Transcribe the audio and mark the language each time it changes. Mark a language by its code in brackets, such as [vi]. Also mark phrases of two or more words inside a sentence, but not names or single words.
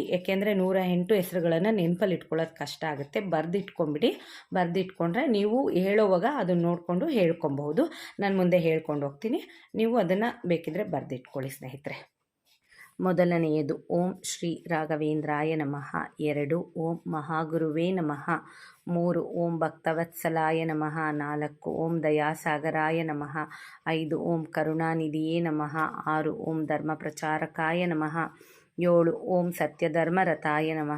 [kn] ಯಾಕೆಂದರೆ 108 ಹೆಸರುಗಳನ್ನು ನೆನಪಲ್ಲಿ ಇಟ್ಕೊಳ್ಳೋದು ಕಷ್ಟ ಆಗುತ್ತೆ. ಬರೆದಿಟ್ಕೊಂಡ್ರೆ ನೀವು ಹೇಳೋವಾಗ ಅದನ್ನು ನೋಡಿಕೊಂಡು ಹೇಳ್ಕೊಬಹುದು. ನಾನು ಮುಂದೆ ಹೇಳ್ಕೊಂಡು ಹೋಗ್ತೀನಿ. ನೀವು ಅದನ್ನು ಬೇಕಿದ್ರೆ ಬರೆದಿಟ್ಕೊಳ್ಳಿ ಸ್ನೇಹಿತರೆ. [sa] ಮೊದಲನೆಯದು ಓಂ ಶ್ರೀ ರಾಘವೇಂದ್ರಾಯ ನಮಃ. 2 ಓಂ ಮಹಾಗುರುವೇ ನಮಃ. 3 ಓಂ ಭಕ್ತವತ್ಸಲಾಯ ನಮಃ. 4 ಓಂ ದಯಾಸಾಗರಾಯ ನಮಃ. 5 ಓಂ ಕರುಣಾನಿಧಿಯೇ ನಮಃ. 6 ಓಂ ಧರ್ಮಪ್ರಚಾರಕಾಯ ನಮಃ. 7 ಓಂ ಸತ್ಯಧರ್ಮರತಾಯ ನಮಃ.